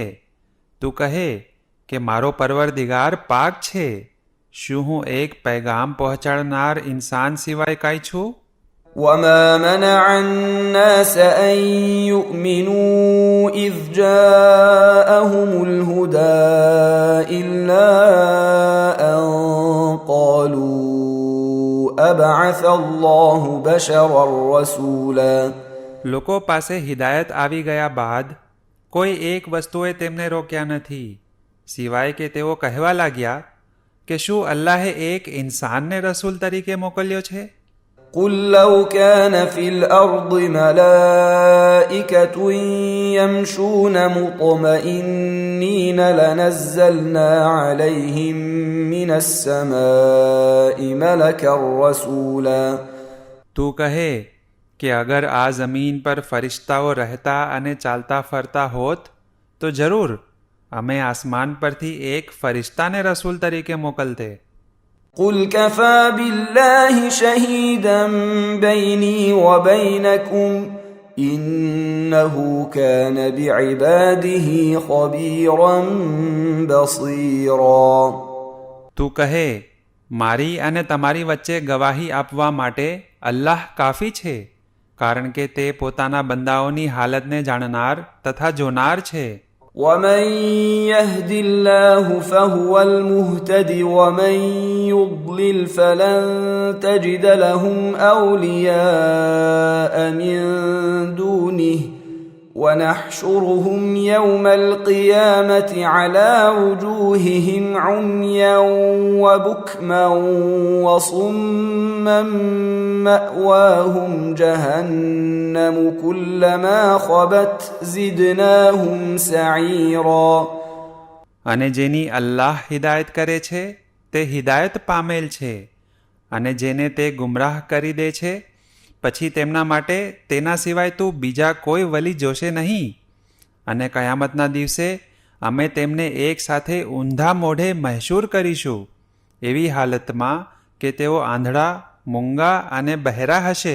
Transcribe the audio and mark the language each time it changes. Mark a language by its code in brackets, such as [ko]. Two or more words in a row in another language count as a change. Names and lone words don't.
[gu] તું કહે કે મારો પરવરદિગાર પાક છે, શું હું એક પૈગામ પહોંચાડનાર ઇન્સાન સિવાય કાંઈ છું? [ar] وما منع الناس أن يؤمنوا إذ جاءهم الهدى إلا أن قالوا أبعث الله بشرا رسولا [gu] લોકો પાસે હિદાયત આવી ગયા બાદ કોઈ એક વસ્તુએ તેમને રોક્યા નથી, સિવાય કે તેઓ કહેવા લાગ્યા કે શું અલ્લાહે એક ઇન્સાનને રસૂલ તરીકે મોકલ્યો છે? [ar] قل لو كان في الأرض ملائكة يمشون مطمئنين لنزلنا عليهم من السماء ملكا رسولا [gu] તું કહે કે અગર આ જમીન પર ફરિશ્તાઓ રહેતા અને ચાલતા ફરતા હોત તો જરૂર અમે આસમાન પરથી એક ફરિશ્તાને રસૂલ તરીકે મોકલતે. [ar] قل كفى بالله شهيدا بيني وبينكم إنه كان بعباده خبيرا بصيرا [gu] તું કહે મારી અને તમારી વચ્ચે ગવાહી આપવા માટે અલ્લાહ કાફી છે, કારણ કે તે પોતાના બંદાઓની હાલતને જાણનાર તથા જોનાર છે. [ar] ومن يهد الله فهو المهتد ومن يضلل فلن تجد لهم أولياء من دونه ونحشرهم يوم القيامة على وجوههم عميا وبكما وصما مأواهم جهنم كلما خبت زدناهم سعيرا [gu] અને જેની અલ્લાહ હિદાયત કરે છે તે હિદાયત પામેલ છે, અને જેને તે ગુમરાહ કરી દે છે પછી તેમના માટે તેના સિવાય તું બીજા કોઈ વલી જોશે નહીં. અને કયામતના દિવસે અમે તેમને એક સાથે ઊંધા મોઢે મહેશૂર કરીશું, એવી હાલતમાં કે તેઓ આંધળા, મૂંગા અને બહેરા હશે.